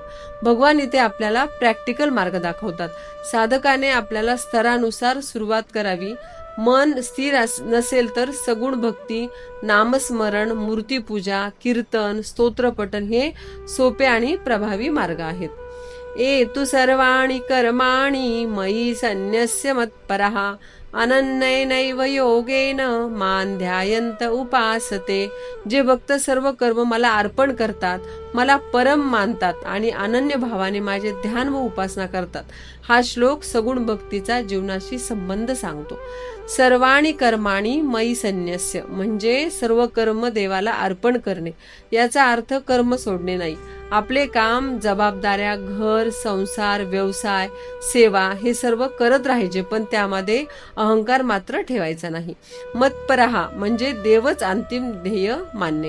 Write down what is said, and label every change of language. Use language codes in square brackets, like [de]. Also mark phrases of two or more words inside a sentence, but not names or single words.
[mr] भगवान इथे आपल्याला प्रॅक्टिकल मार्ग दाखवतात. साधकाने आपल्याला स्तरानुसार सुरुवात करावी. मन स्थिर नसेल तर सगुण भक्ती, नामस्मरण, मूर्तीपूजा, कीर्तन, स्तोत्रपठण हे सोपे आणि प्रभावी मार्ग आहेत. [sa] एतु सर्वाणि कर्माणि मयि सन्न्यस्य मत्परः अनन्येनैव योगेन मां ध्यायन्त उपासते. [mr] जे भक्त सर्व कर्म मला अर्पण करतात, मला परम मानतात आणि अनन्य भावाने माझे ध्यान व उपासना करतात. हा श्लोक सगुण भक्तीचा जीवनाशी संबंध सांगतो. [sa] सर्वाणि कर्माणि मयि सन्न्यस्य [mr] म्हणजे सर्व कर्म देवाला अर्पण करणे. याचा अर्थ कर्म सोडणे नाही. आपले काम, जबाबदाऱ्या, घर, संसार, व्यवसाय, सेवा हे सर्व करत राहायचे, पण त्यामध्ये अहंकार मात्र ठेवायचा नाही. मत्परहा म्हणजे देवच अंतिम ध्येय मानणे.